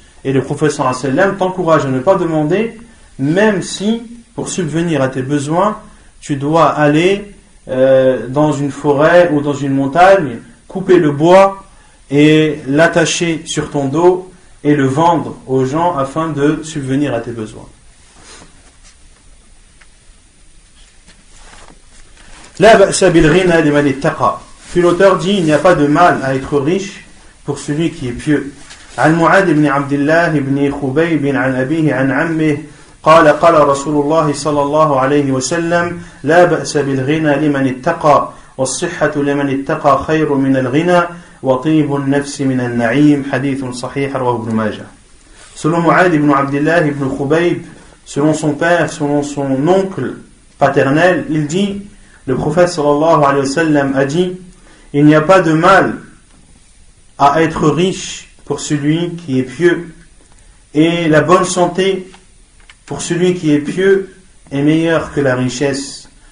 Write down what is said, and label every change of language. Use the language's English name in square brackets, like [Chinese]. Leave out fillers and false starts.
[French] Et le prophète sallallahu alayhi wa sallam t'encourage à ne pas demander, même si, pour subvenir à tes besoins, tu dois aller dans une forêt ou dans une montagne, couper le bois et l'attacher sur ton dos et le vendre aux gens afin de subvenir à tes besoins. [Arabic] La ba'sa bil ghina liman ittaqa. [French] Puis l'auteur dit il n'y a pas de mal à être riche pour celui qui est pieux. [Arabic] عن معاذ بن عبد الله بن خبيب عن أبيه عن عمه قال قال رسول الله صلى الله عليه وسلم لا بأس بالغنى لمن اتقى والصحة لمن اتقى خير من الغنى وطيب النفس من النعيم حديث صحيح رواه ابن ماجه. [French] Selon Mu'adh ibn Abdullah ibn Khubayb, selon son père, selon son oncle paternel, il dit le prophète sallallahu alayhi wa sallam a dit il n'y a pas de mal à être riche pour celui qui est pieux, et la bonne santé pour celui qui est pieux est meilleure que la richesse.